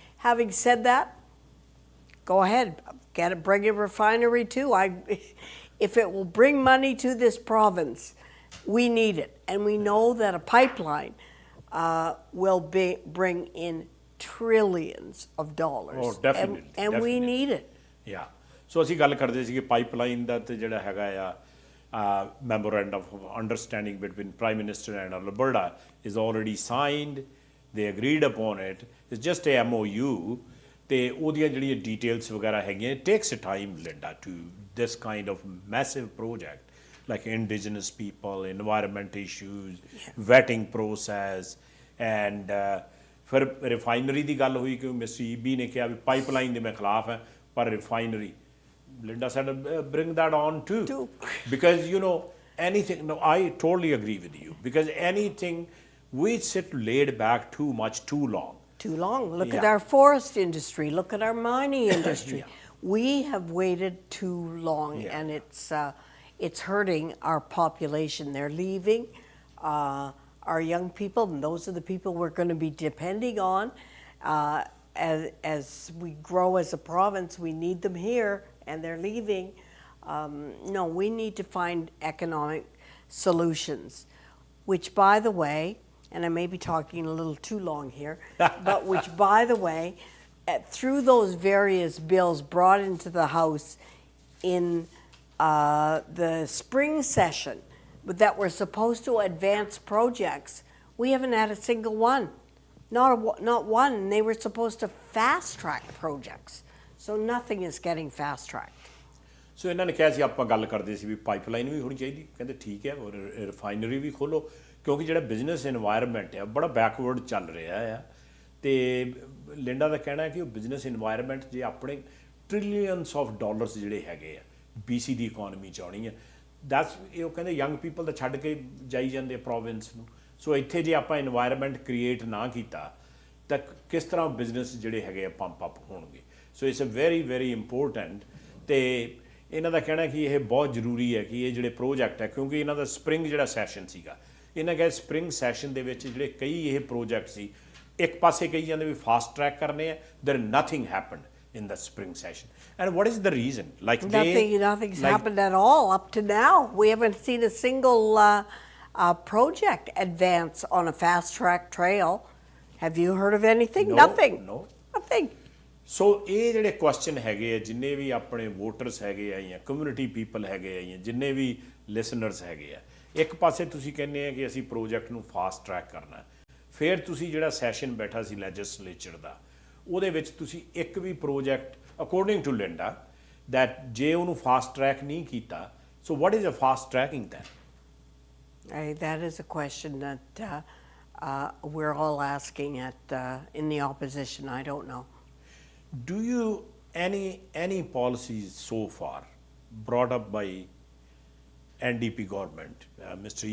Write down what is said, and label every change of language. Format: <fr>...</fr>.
<en>Having said that, go ahead, bring a refinery too. If it will bring money to this province, we need it, and we know that a pipeline will bring in trillions of dollars. Oh, definitely, and definitely. we need it. Yeah.</en> <pa>ਸੋ ਅਸੀਂ ਗੱਲ ਕਰਦੇ ਸੀ ਕਿ pipeline ਦਾ ਤੇ ਜਿਹੜਾ ਹੈਗਾ ਆ</pa> <en>memorandum of understanding between prime minister and Alberta is already signed, they agreed upon it, it's just a MOU,</en> <pa>ਤੇ ਉਹਦੀਆਂ ਜਿਹੜੀਆਂ ਡੀਟੇਲਸ ਵਗੈਰਾ ਹੈਗੀਆਂ,</pa> <en>it takes time Linda to this kind of massive project like indigenous people, environment issues, vetting process, and</en> <pa>ਫਿਰ refinery ਦੀ ਗੱਲ ਹੋਈ ਕਿ ਮਿਸਟਰ EB ਨੇ ਕਿਹਾ ਵੀ ਪਾਈਪਲਾਈਨ ਦੇ ਮੈਂ ਖਿਲਾਫ ਹਾਂ, ਪਰ refinery,</pa> <en>Linda said, bring that on too. Because, you know, anything, no, I totally agree with you. Because anything, we sit laid back too much, too long. Too long. Look at our forest industry. Look at our mining industry. We have waited too long, and it's hurting our population. They're leaving our young people, and those are the people we're going to be depending on. As we grow as a province, we need them here, and they're leaving. No, we need to find economic solutions, which, by the way, and I may be talking a little too long here, but which, by the way, through those various bills brought into the House in the spring session that were supposed to advance projects, we haven't had a single one. Not one. They were supposed to fast track projects. So nothing is getting fast tracked.</en> <pa>ਸੋ ਇਹਨਾਂ ਨੇ ਕਿਹਾ ਸੀ, ਆਪਾਂ ਗੱਲ ਕਰਦੇ ਸੀ ਵੀ pipeline ਵੀ ਹੋਣੀ ਚਾਹੀਦੀ, ਕਹਿੰਦੇ ਠੀਕ ਹੈ, ਔਰ ਰਿਫਾਈਨਰੀ ਵੀ ਖੋਲੋ, ਕਿਉਂਕਿ ਜਿਹੜਾ ਬਿਜ਼ਨਸ ਇਨਵਾਇਰਮੈਂਟ ਆ ਬੜਾ ਬੈਕਵਰਡ ਚੱਲ ਰਿਹਾ ਆ। ਤੇ ਲਿੰਡਾ ਦਾ ਕਹਿਣਾ ਹੈ ਕਿ ਉਹ ਬਿਜ਼ਨਸ ਇਨਵਾਇਰਮੈਂਟ ਜੇ ਆਪਣੇ ਟ੍ਰਿਲੀਅਨਸ ਆਫ ਡਾਲਰਸ ਜਿਹੜੇ ਹੈਗੇ ਆ BC ਦੀ ਇਕੋਨਮੀ 'ਚ ਆਉਣੀ ਆ, ਦੈਟਸ ਉਹ ਕਹਿੰਦੇ ਯੰਗ ਪੀਪਲ ਤਾਂ ਛੱਡ ਕੇ ਜਾਈ ਜਾਂਦੇ ਪ੍ਰੋਵਿੰਸ ਨੂੰ। ਸੋ ਇੱਥੇ ਜੇ ਆਪਾਂ ਇਨਵਾਇਰਮੈਂਟ ਕ੍ਰੀਏਟ ਨਾ ਕੀਤਾ ਤਾਂ ਕਿਸ ਤਰ੍ਹਾਂ ਬਿਜ਼ਨਸ ਜਿਹੜੇ ਹੈਗੇ ਆ ਪੰਪ ਅਪ ਹੋਣਗੇ।</pa> <en>So it's a very very important.</en> <pa>ਤੇ ਇਹਨਾਂ ਦਾ ਕਹਿਣਾ ਕਿ ਇਹ ਬਹੁਤ ਜ਼ਰੂਰੀ ਹੈ ਕਿ ਇਹ ਜਿਹੜੇ ਪ੍ਰੋਜੈਕਟ ਹੈ, ਕਿਉਂਕਿ ਇਹਨਾਂ ਦਾ ਸਪਰਿੰਗ ਜਿਹੜਾ ਸੈਸ਼ਨ ਸੀਗਾ, ਇਹਨਾਂ ਕਿਹਾ ਸਪਰਿੰਗ ਸੈਸ਼ਨ ਦੇ ਵਿੱਚ ਜਿਹੜੇ ਕਈ ਇਹ ਪ੍ਰੋਜੈਕਟ ਸੀ, ਇੱਕ ਪਾਸੇ ਕਹੀ ਜਾਂਦੇ ਵੀ ਫਾਸਟ ਟਰੈਕ ਕਰਨੇ ਆ,</pa> <en>there nothing happened in the spring session. And what is the reason? Like nothing's happened at all up to now. We haven't seen a single project advance on a fast track trail. Have you heard of anything? No, Nothing. No. Nothing.</en> <pa>ਸੋ ਇਹ ਜਿਹੜੇ question ਹੈਗੇ ਆ, ਜਿੰਨੇ ਵੀ ਆਪਣੇ voters ਹੈਗੇ ਆ ਜਾਂ community people ਹੈਗੇ ਆ ਜਾਂ ਜਿੰਨੇ ਵੀ ਲਿਸਨਰਸ ਹੈਗੇ ਆ, ਇੱਕ ਪਾਸੇ ਤੁਸੀਂ ਕਹਿੰਦੇ ਆ ਕਿ ਅਸੀਂ ਪ੍ਰੋਜੈਕਟ ਨੂੰ ਫਾਸਟ ਟਰੈਕ ਕਰਨਾ, ਫਿਰ ਤੁਸੀਂ ਜਿਹੜਾ ਸੈਸ਼ਨ ਬੈਠਾ ਸੀ ਲੈਜਿਸਲੇਚਰ ਦਾ, ਉਹਦੇ ਵਿੱਚ ਤੁਸੀਂ ਇੱਕ ਵੀ project</pa> <en>according to Linda that</en> <pa>ਜੇ ਉਹਨੂੰ ਫਾਸਟ ਟਰੈਕ ਨਹੀਂ ਕੀਤਾ,</pa> <en>So what is a fast tracking then? That is a question that we're all asking in the opposition. I don't know. Do you any policies so far brought up by NDP government, Mr.</en>